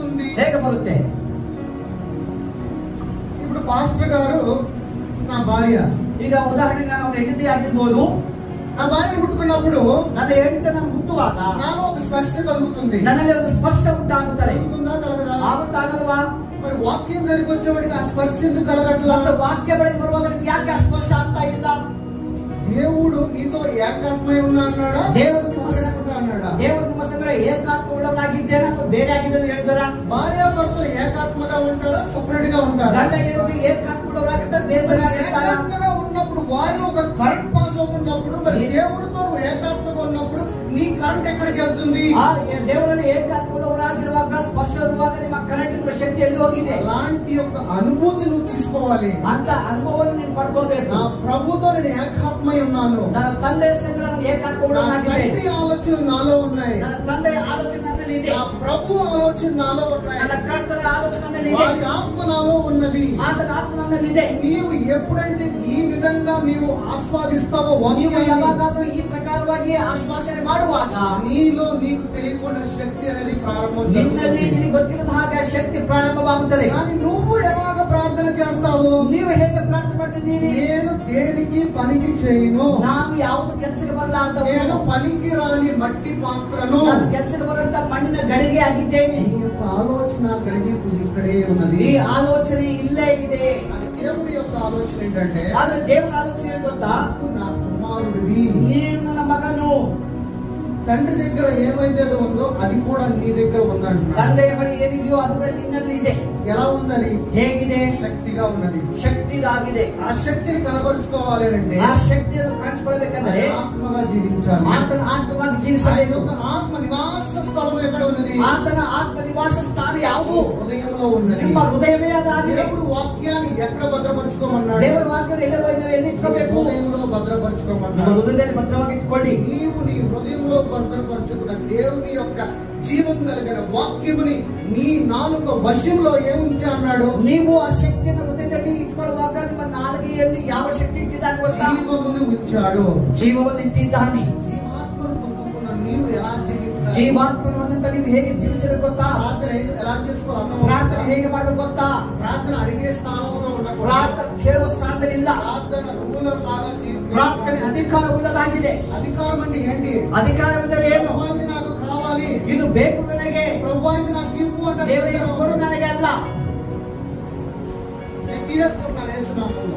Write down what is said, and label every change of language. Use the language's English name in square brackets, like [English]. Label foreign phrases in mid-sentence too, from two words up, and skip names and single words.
[Kannada] ಹೇಗೆ ಬರುತ್ತೆ? [Telugu] ఇప్పుడు పాస్టర్ గారు నా భార్య, [Kannada] ಈಗ ಉದಾಹರಣೆಗೆ ನಾವು ಹೆಂಡತಿ ಆಗಿರ್ಬೋದು. [Telugu] నా భార్య ముట్టుకున్నప్పుడు [Kannada] ನನ್ನ ಹೆಂಡತಿ ನಾನು ಮುಟ್ಟುವಾಗ [Telugu] నాలో ఒక స్పర్శ కలుగుతుంది. [Kannada] ನನಗೆ ಒಂದು ಸ್ಪರ್ಶ ಉಂಟಾಗುತ್ತದೆ. [Telugu] కలుగుతుందా కలగదా? [Kannada] ಆಗುತ್ತಾಗಲ್ವಾ? [Telugu] మరి వాక్యం దగ్గరికి వచ్చేవాడికి ఆ స్పర్శ ఎందుకు కలగట్లా? [Kannada] ವಾಕ್ಯ ಬಳಿಗೆ ಬರುವಾಗ ಯಾಕೆ ಆ ಸ್ಪರ್ಶ ಆಗ್ತಾ ಇಲ್ಲ? [Telugu] దేవుడు నీతో ఏకాత్మై ఉన్నా అన్నాడా? దేవుడు అన్నాడా? [Kannada] దేవుడు ನಿಮ್ಮ ಸಂಗಡ ಏಕಾತ್ಮ ಉಳ್ಳವನಾಗಿದ್ದೇನೆ ಅಥವಾ ಬೇರೆ ಆಗಿದ್ದೇನೆ ಹೇಳಿದಾರ? [Telugu] భార్యాభర్తలు ఏకాత్మగా ఉంటారా, సపరేట్ గా ఉంటారా? [Kannada] ಗಂಡ ಹೆಂಡತಿ ಏಕಾತ್ಮ ಉಳ್ಳವರಾಗಿದ್ದಾರೆ, ಬೇರೆ ಬೇರೆ ಆಗಿರ್ತಾರ? [Telugu] ఏకాత్మగా ఉన్నప్పుడు వారి ఒక కరెంట్ పాస్ అవుతున్నప్పుడు, మరి దేవుడితో ఏకాత్మగా ఉన్నప్పుడు నీ కరెంట్ ఎక్కడికి వెళ్తుంది? [Kannada] దేవుడిని ఏకాత్మ ఉಳ್ಳవరాಗಿರುವಾಗ ಸ್ಪರ್ಶ ಇರುವಾಗ ನಿಮ್ಮ ಕರೆಂಟ್ ಶಕ್ತಿ ಎಲ್ಲಿ ಹೋಗಿದೆ? [Telugu] అలాంటి యొక్క అనుభూతి నువ్వు తీసుకోవాలి. [Kannada] ಅಂತ ಅನುಭವವನ್ನು ನೀನು ಪಡ್ಕೋಬೇಕು. [Telugu] నా ప్రభుతో నేను ఏకాత్మై ఉన్నాను. [Kannada] ನನ್ನ ತಂದೆಯ ಸಂಗಡ ನಾನು ಏಕಾತ್ಮ ಉಳ್ಳವನಾಗಿದ್ದೇನೆ. [Telugu] ఆలోచనలు నాలో ఉన్నాయి. [Kannada] ನನ್ನ ತಂದೆಯ ಆಲೋಚನೆ ನನ್ನಲ್ಲಿ ಇದೆ. [Telugu] నా ప్రభు ఆలోచన నాలో ఉన్నాయి. [Kannada] ನನ್ನ ಕರ್ತನ ಆಲೋಚನೆ ನನ್ನಲ್ಲಿ ಇದೆ. [Telugu] వారి ఆత్మ నాలో ఉన్నది. [Kannada] ಆತನ ಆತ್ಮ ನನ್ನಲ್ಲಿ ಇದೆ. [Telugu] నీవు ఎప్పుడైతే ఈ విధంగా నీవు ఆస్వాదిస్తావో, [Kannada] ನೀವು ಯಾವಾಗಾದ್ರೂ ಈ ಪ್ರಕಾರವಾಗಿ ಆಶ್ವಾಸನೆ ಮಾಡುವಾಗ [Telugu] నీలో నీకు తెలియకుండా శక్తి అనేది ప్రారంభం. [Kannada] ನಿನ್ನಲ್ಲಿ ನಿನಗೆ ಗೊತ್ತಿರದ ಹಾಗೆ ಶಕ್ತಿ ಪ್ರಾರಂಭವಾಗುತ್ತದೆ. [Telugu] కానీ నువ్వు ఎలాగ ప్రార్థన చేస్తావు? [Kannada] ನೀವು ಹೇಗೆ ಪ್ರಾರ್ಥನೆ ಮಾಡ್ತಿದ್ದೀರಿ? [Telugu] నేను దేనికి పనికి చేయను, [Kannada] ನಾವು ಯಾವುದು ಕೆಲಸಕ್ಕೆ ಬರಲಾರ್ದವರು, [Telugu] నేను పనికి రాని మట్టి పాత్రను, [Kannada] ನಾನು ಕೆಲಸಕ್ಕೆ ಬರಂತ ಮಣ್ಣಿನ ಗಡಿಗೆ ಆಗಿದ್ದೇನೆ. [Telugu] ఈ యొక్క ఆలోచన గ్రహింపు ఇక్కడే ఉన్నది. [Kannada] ಈ ಆಲೋಚನೆ ಇಲ್ಲೇ ಇದೆ. [Telugu] అది దేవుడి యొక్క ఆలోచన ఏంటంటే, [Kannada] ಆದ್ರೆ ದೇವರ ಆಲೋಚನೆ ಏನು ಗೊತ್ತಾ? [Telugu] నా కుమారుడివి, [Kannada] ನೀನು ನನ್ನ ಮಗನು. [Telugu] తండ్రి దగ్గర ఏమైతే ఉందో అది కూడా నీ దగ్గర ఉందంటున్నాడు. [Kannada] ತಂದೆಯ ಬಳಿ ಏನಿದೆಯೋ ಅದು ಕೂಡ ನಿನ್ನಲ್ಲಿ ಇದೆ. [Telugu] ఎలా ఉన్నది? [Kannada] ಹೇಗಿದೆ? [Telugu] శక్తిగా ఉన్నది. [Kannada] ಶಕ್ತಿದಾಗಿದೆ. [Telugu] ఆ శక్తిని కనబరుచుకోవాలి అంటే, [Kannada] ಆ ಶಕ್ತಿಯನ್ನು ಕಾಣಿಸ್ಕೊಳ್ಬೇಕಂದ್ರೆ [Telugu] ఆత్మగా జీవించాలి. [Kannada] ಆತನ ಆತ್ಮವಾಗಿ ಜೀವಿಸಬೇಕು. [Telugu] ఆత్మ నివాస స్థలం ఎక్కడ ఉన్నది? [Kannada] ಆತನ ಆತ್ಮ ನಿವಾಸ ಸ್ಥಾನ ಯಾವುದು? [Telugu] హృదయంలో ఉన్నది. [Kannada] ನಿಮ್ಮ హృదಯವೇ ಅದಾಗಿದೆ. [Telugu] దేవుడు వాక్యాన్ని ఎక్కడ భద్రపరుచుకోమన్నాడు? [Kannada] ದೇವರ ವಾಕ್ಯವನ್ನು ಎಲ್ಲಿ ಇಟ್ಕೋಬೇಕು? [Telugu] హృదయంలో [Kannada] ನಿಮ್ಮ [Telugu] భద్రపరుచుకోమన్నాడు. [Kannada] ಹೃದಯದಲ್ಲಿ ಭದ್ರವಾಗಿ ಇಟ್ಕೊಳ್ಳಿ. [Telugu] నీవు నీ హృదయంలో భద్రపరుచుకున్న దేవుని యొక్క జీవం కలిగిన వాక్యముని నీ నాలుక వశంలో ఏముంచి అన్నాడు? [Kannada] ನೀವು ಆ ಶಕ್ತಿಯನ್ನು ಹೃದಯದಲ್ಲಿ ಇಟ್ಕೊಳ್ಳುವಾಗ ನಿಮ್ಮ ನಾಲಿಗೆಯಲ್ಲಿ ಯಾವ ಶಕ್ತಿ ಇಟ್ಟಿದ್ದಾನೆ ಗೊತ್ತಾ? [Telugu] జీవమును ఉంచాడు. [Kannada] ಜೀವವನ್ನು ಇಟ್ಟಿದ್ದಾನೆ. [Telugu] జీవాత్మను పొందుకున్న నీవు ఎలా జీవించాలి? [Kannada] ಜೀವಾತ್ಮನಂತ ನೀವು ಹೇಗೆ ಜೀವಿಸಬೇಕು ಗೊತ್ತಾ? [Telugu] ప్రార్థన ఎలా చేసుకోవాలి? [Kannada] ಪ್ರಾರ್ಥನೆ ಹೇಗೆ ಮಾಡಬೇಕು ಗೊತ್ತಾ? [Telugu] ప్రార్థన అడిగే స్థానంలో ఉండకూడదు. [Kannada] ಪ್ರಾರ್ಥನೆ ಕೇಳುವ ಸ್ಥಾನದಲ್ಲಿ ಇಲ್ಲ. [Telugu] ప్రార్థన రూలర్ లాగా [Kannada] ಪ್ರಾರ್ಥನೆ ಅಧಿಕಾರ ಉಳ್ಳದಾಗಿದೆ. [Telugu] అధికారం అంటే ఏంటి? [Kannada] ಅಧಿಕಾರವೆಂದರೆ ಏನು? [Telugu] ప్రభు ఇది నాకు కావాలి, [Kannada] ಇದು ಬೇಕು ನನಗೆ, [Telugu] ప్రభు ఇది నాకు ఇవ్వు అంటే [Kannada] ದೇವರಿಗೆ ಕೊಡು ನನಗೆ ಅಲ್ಲ. [Telugu] నేను తీసుకుంటాను యేసునామములో.